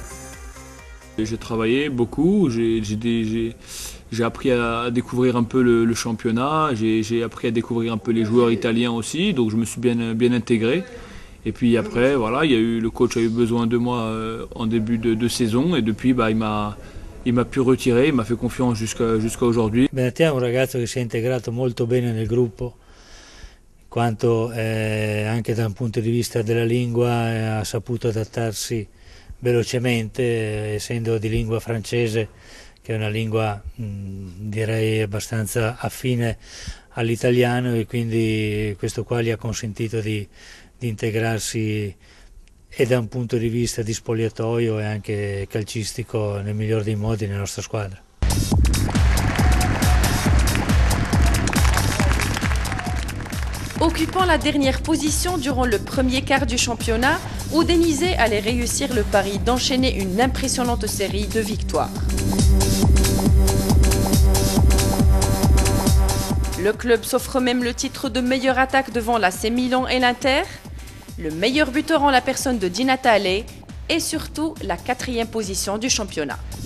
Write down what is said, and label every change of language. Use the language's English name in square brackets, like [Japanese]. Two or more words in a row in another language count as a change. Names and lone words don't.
[French] J'ai travaillé beaucoup, j'ai appris à découvrir un peu le championnat, j'ai appris à découvrir un peu les joueurs italiens aussi, donc je me suis bien intégré. Et puis après, voilà, le coach a eu besoin de moi en début de saison et depuis il m'a pu retirer, il m'a fait confiance jusqu'à aujourd'hui. [Italian] Ben Ataya è un ragazzo che si è integrato molto bene nel gruppo, quanto anche da un punto di vista della lingua ha saputo adattarsi velocemente, essendo di lingua francese, che è una lingua direi abbastanza affine all'italiano, e quindi questo qua gli ha consentito di integrarsi e da un punto di vista di spogliatoio e anche calcistico nel miglior dei modi nella nostra squadra. [French] Occupant la dernière position durant le premier quart du championnat, Udinese allait réussir le pari d'enchaîner une impressionnante série de victoires. Le club s'offre même le titre de meilleure attaque devant l'AC Milan et l'Inter, le meilleur buteur en la personne de Di Natale et surtout la 4e position du championnat.